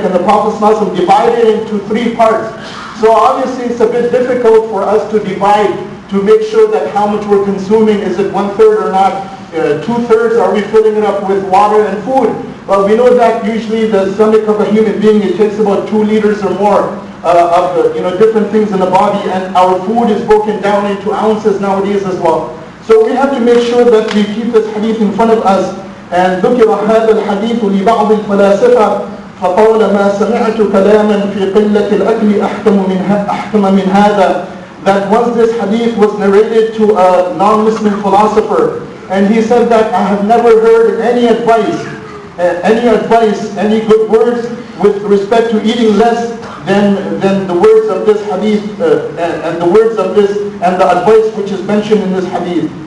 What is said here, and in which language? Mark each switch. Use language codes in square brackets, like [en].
[en] And the Prophet ﷺ divided it into 3 parts. So obviously it's a bit difficult for us to divide, to make sure that how much we're consuming, is it 1/3 or not, 2/3, are we filling it up with water and food? Well, we know that usually the stomach of a human being, it takes about 2 liters or more of different things in the body, and our food is broken down into ounces nowadays as well. So we have to make sure that we keep this hadith in front of us. And [ar] ذكر هذا الحديث لبعض الفلاسفة فقال ما سمعت كلاما في قلة الأكل أحكم من هذا. [en] That once this hadith was narrated to a non-Muslim philosopher, and he said that I have never heard any advice, any good words with respect to eating less than the words of this hadith and the words of this and the advice which is mentioned in this hadith.